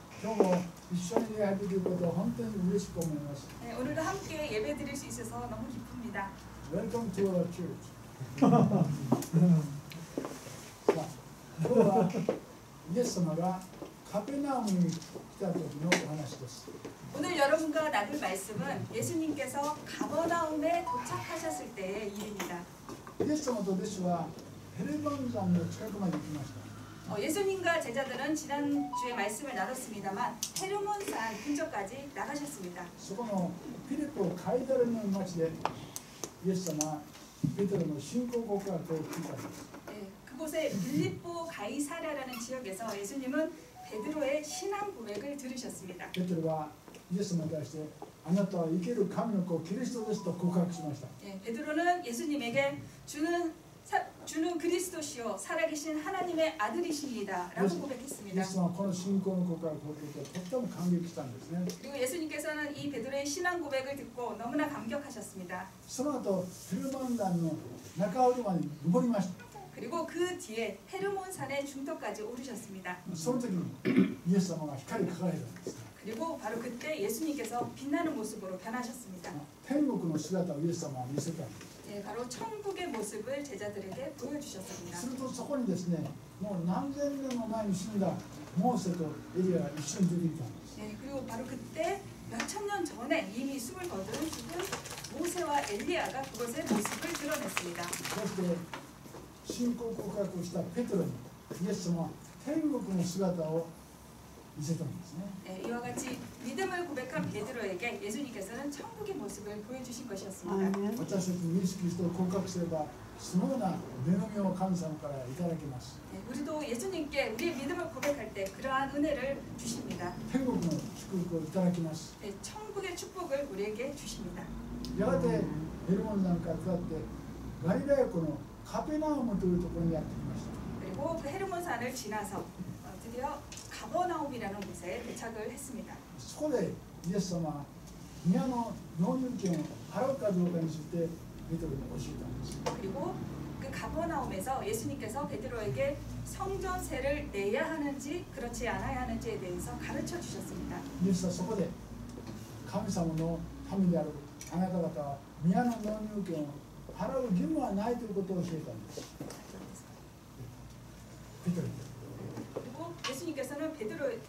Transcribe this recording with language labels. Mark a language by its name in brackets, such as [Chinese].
[Japanese] 今日も一緒に礼拝できることを本当に嬉しく思います。 [Korean] 네, 오늘도 함께 예배 드릴 수 있어서 너무 기쁩니다. [English] Welcome to our church. [Japanese] さあ、今日はイエス様がカペナウムに来た時のお話です。 [Korean] 오늘 여러분과 나눌 말씀은 예수님께서 가버나움에 도착하셨을 때의 일입니다. [Japanese] イエス様と弟子はヘルモン山の近くまで行きました。 [Korean] 예수님과 제자들은 지난주에 말씀을 나눴습니다만 헤르몬산 근처까지 나가셨습니다. [Japanese] そこのピリポカイダルの町でイエス様はペテロの信仰告白を聞いたんです。 [Korean] 그곳에 빌립보 가이사랴라는 지역에서 예수님은 베드로의 신앙 고백을 들으셨습니다. [Japanese] ペテロはイエス様に対してあなたは生ける神の子キリストですと告白しました。 [Korean] 베드로는 예수님에게 주는 그리스도시요 살아계신 하나님의 아들이십니다 라고 고백했습니다. [Japanese] イエス様はこの信仰の告白を聞いてとっても感激したんですね。 [Korean] 그리고 예수님께서는 이 베드로의 신앙 고백을 듣고 너무나 감격하셨습니다. [Japanese] その後ヘルモン山の中折まで登りました。 [Korean] 그리고 그 뒤에 헤르몬산의 중턱까지 오르셨습니다. [Japanese] その時にイエス様が光り輝いたんです。 [Korean] 그리고 바로 그때 예수님께서 빛나는 모습으로 변하셨습니다. [Japanese] 天国の姿をイエス様は見せたんです。 [Korean] 바로 천국의 모습을 제자들에게 보여주셨습니다. [Japanese] するとそこにですね、もう何千年も前に死んだモーセとエリアが一緒に出てきたんです。 [Korean] 그리고 바로 그때 몇천 년 전에 이미 숨을 거둔 죽은 모세와 엘리야가 그것의 모습을 드러냈습니다. [Japanese] そして信仰告白をしたペテロにイエス様は天国の姿を見せたんですね。 [Korean] 이와 같이 믿음을 고백한 베드로에게 예수님께서는 천국의 모습을 보여주신 것이었습니다. [Japanese] 私たちにイエス・キリストを告白すればそのような恵みを神様からいただきます。 [Korean] 우리도 예수님께 우리의 믿음을 고백할 때 그러한 은혜를 주십니다. [Japanese] 天国の祝福をいただきます。 [Korean] 천국의 축복을 우리에게 주십니다. [Japanese] やがてヘルモン山から下ってガリラヤ湖のカペナウムというところにやってきました。 [Korean] 그리고 그 헤르몬산을 지나서 드디어 가버나움이라는 곳에 도착을 했습니다. [Japanese] そこでイエス様は宮の納入権を払うかどうかについてペテロに教えたんです。 [Korean] 그리고 그 가버나움에서 예수님께서 베드로에게 성전세를 내야 하는지 그렇지 않아야 하는지에 대해서 가르쳐 주셨습니다. [Japanese] イエスはそこで神様の民であるあなた方は宮の納入権を払う義務はないということを教えたんです。ペテロに [Korean] 그리고 예수님께서는 베드로